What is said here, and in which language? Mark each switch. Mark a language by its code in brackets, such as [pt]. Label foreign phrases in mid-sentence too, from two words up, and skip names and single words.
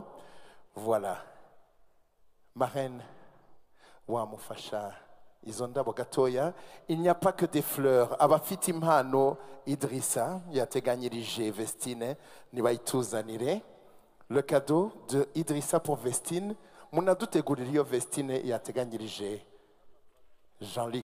[rw] Voilà, marraine wamufasha izo ndabo gatoya. [fr] Il n'y a pas que des fleurs. [rw] Abafite impano Idrissa yateganyirije Vestine nibayituzanire. [fr] Le cadeau de Idrissa pour Vestine, [rw] munadutegurira iyo Vestine yateganyirije Jean-Luc.